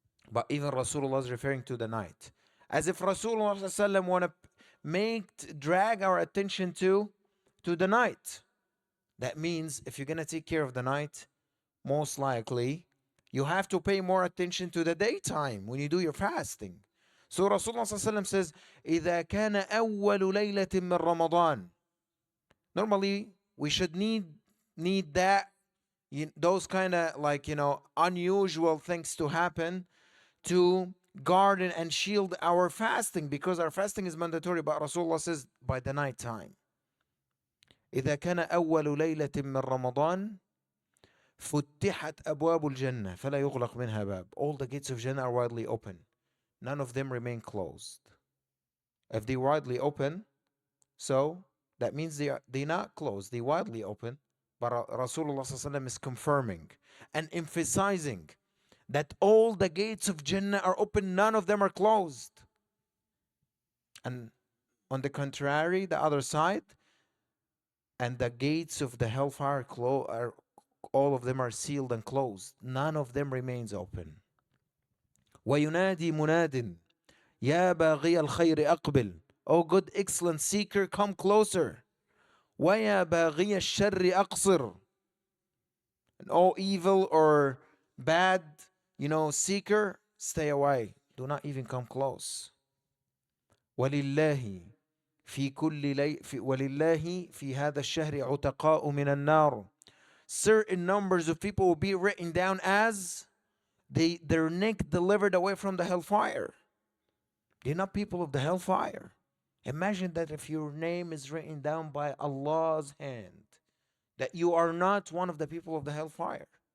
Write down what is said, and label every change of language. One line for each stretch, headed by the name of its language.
English: But even Rasulullah is referring to the night. As if Rasulullah ﷺ want to drag our attention to the night. That means if you're going to take care of the night, most likely you have to pay more attention to the daytime when you do your fasting. So Rasulullah ﷺ says,
Arabic: إِذَا كَانَ أَوَّلُ لَيْلَةٍ مِّن رَمَضَانٍ.
English: Normally, we should need that, those kind of unusual things to happen to guard and shield our fasting, because our fasting is mandatory. But Rasulullah says by the night time.
Arabic: إذا كان أول ليلة من رمضان فتحت أبواب الجنة فلا يغلق منها باب.
English: All the gates of Jannah are widely open. None of them remain closed. If they widely open, so that means they're not closed. They widely open. But Rasulullah ﷺ is confirming and emphasizing that all the gates of Jannah are open. None of them are closed. And on the contrary, the other side, and the gates of the hellfire all of them are sealed and closed. None of them remains open.
Arabic: وَيُنَادِي مُنَادٍ يَا بَاغِيَ الْخَيْرِ أَقْبِلْ.
English: O good, excellent seeker, come closer.
Arabic: وَيَا بَاغِيَ الشَّرِّ أَقْصِرْ.
English: And O evil or bad, seeker, stay away. Do not even come close. وَلِلَّهِ
Arabic: ولله في هذا الشهر عتقاء من النار.
English: Certain numbers of people will be written down as their neck delivered away from the hellfire. They're not people of the hellfire. Imagine that if your name is written down by Allah's hand, that you are not one of the people of the hellfire.